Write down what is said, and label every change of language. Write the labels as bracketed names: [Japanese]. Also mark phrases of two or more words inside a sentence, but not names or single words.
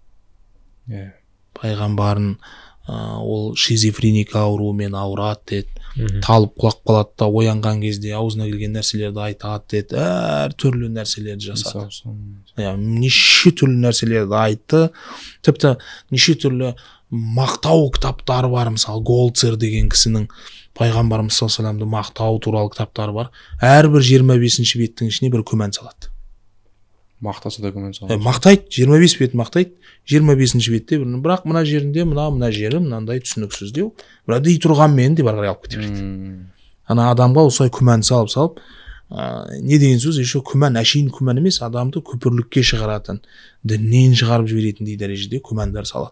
[Kazakh] Пайғамбарын ол шизофреника ауруымен ауырады деді, талып құлап қалады да, оянған кезде аузына келген нәрселерді айтады деді, әртүрлі нәрселерді жасады. Неше түрлі нәрселерді айтты, тіпті неше түрлі мақтау кітаптары бар. Мысалы Голцер деген кісінің пайғамбарымыз [Arabic] صلى الله عليه وسلم [Kazakh] мақтау туралы кітаптары бар. Әрбір 25 беттің ішіне бір күмән салады. Мақтаса да күмән салады. Мақтайды, 25 бет мақтайды, 25 бетте бірақ мына жерінде мына жері мынандай түсініксіз деу, бірақ дей тұрғанмен деп ары қарай алып кете береді. Ана адамға осылай күмән салып, не деген сөз, еще күмән әшейін күмән емес, адамды күпірлікке шығаратын, діннен шығарып жіберетіндей дәрежеде күмәндар салады.